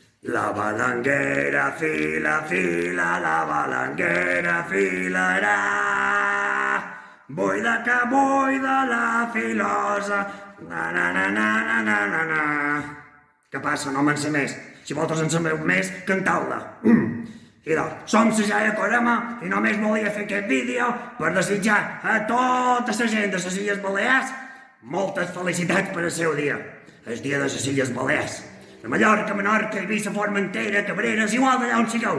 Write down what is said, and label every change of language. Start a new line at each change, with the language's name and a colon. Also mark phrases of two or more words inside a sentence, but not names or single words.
Catalan: La balanguera fila, fila, la balanguera filarà. Buida que buida la filosa, na na na na na na na na. Què passa? No me'n sé més. Si vosaltres en sabeu més, cantau-la. Idò, som la Jaia Corema i només volia fer aquest vídeo per desitjar a tota la gent de les Illes Balears moltes felicitats per al seu dia. El dia de les Illes Balears. De Mallorca, Menorca, Eivissa, Formentera, Cabreres, igual d'allà on sigueu.